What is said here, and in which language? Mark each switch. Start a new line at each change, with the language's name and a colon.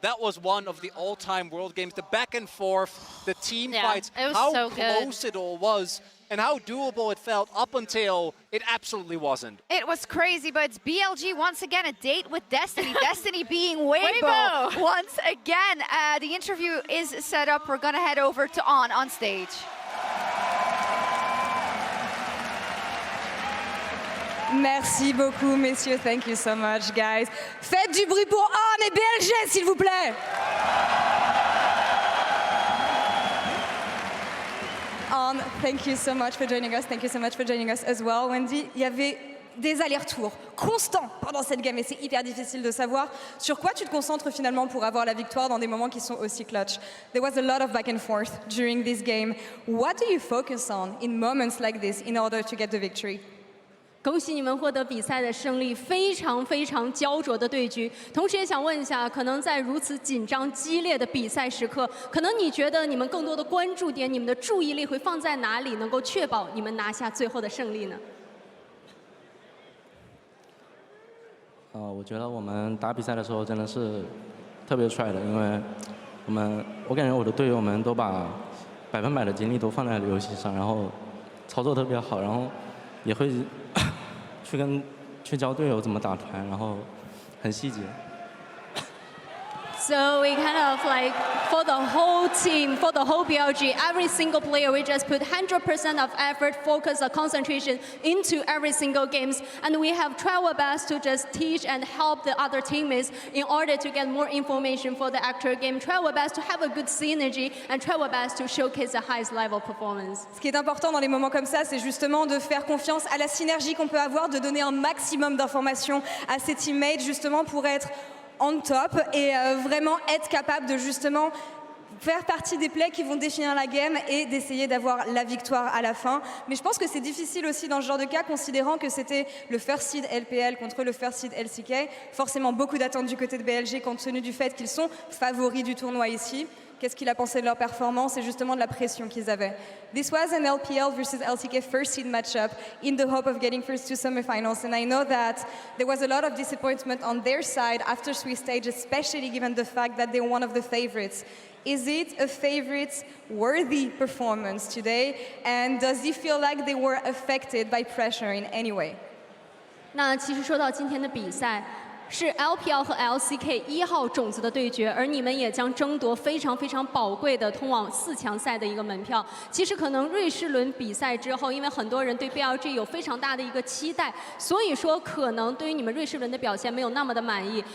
English: That was one of the all-time World games. The back and forth, the team fights, how close it all was, and how doable it felt up until it absolutely wasn't. It was crazy, but it's BLG once again, a date with Destiny. Destiny being Weibo once again. The interview is set up. We're going to head over to on stage.
French: Merci beaucoup, messieurs.
English: Thank you so much, guys.
French: Faites du bruit pour On et BLG, s'il vous plaît.
English: On, thank you so much for joining us. Thank you so much for joining us as well, Wendy.
French: Il y avait des allers-retours constants pendant cette game et c'est hyper difficile de savoir sur quoi tu te concentres finalement pour avoir la victoire dans des moments qui sont aussi clutch.
English: There was a lot of back and forth during this game. What do you focus on in moments like this in order to get the victory?
Chinese: 恭喜你们获得比赛的胜利，非常非常焦灼的对局。同时也想问一下，可能在如此紧张激烈的比赛时刻，可能你觉得你们更多的关注点、你们的注意力会放在哪里，能够确保你们拿下最后的胜利呢？我觉得我们打比赛的时候真的是特别帅的，因为我感觉我的队友们都把100%的精力都放在了游戏上，然后操作特别好，然后也会去教队友怎么打团，然后很细节。
English: So we kind of like, for the whole team, for the whole BLG, every single player, we just put 100% of effort, focus, or concentration into every single games. And we have tried our best to just teach and help the other teammates in order to get more information for the actual game. Try our best to have a good synergy and try our best to showcase the highest level performance.
French: Ce qui est important dans les moments comme ça, c'est justement de faire confiance à la synergie qu'on peut avoir, de donner un maximum d'informations à ses teammates, justement pour être on top et vraiment être capable de justement faire partie des plays qui vont définir la game et d'essayer d'avoir la victoire à la fin. Mais je pense que c'est difficile aussi dans ce genre de cas, considérant que c'était le first seed LPL contre le first seed LCK. Forcément beaucoup d'attentes du côté de BLG compte tenu du fait qu'ils sont favoris du tournoi ici. Qu'est-ce qu'il a pensé de leur performance et justement de la pression qu'ils avaient.
English: This was an LPL versus LCK first seed matchup in the hope of getting first to semifinals, and I know that there was a lot of disappointment on their side after Swiss stage, especially given the fact that they're one of the favorites. Is it a favorite-worthy performance today, and does he feel like they were affected by pressure in any way?
Chinese: 那其实说到今天的比赛。是 LPL 和 LCK 1号种子的对决，而你们也将争夺非常非常宝贵的通往4强赛的一个门票。其实可能瑞士轮比赛之后，因为很多人对 BLG 有非常大的一个期待，所以说可能对于你们瑞士轮的表现没有那么的满意。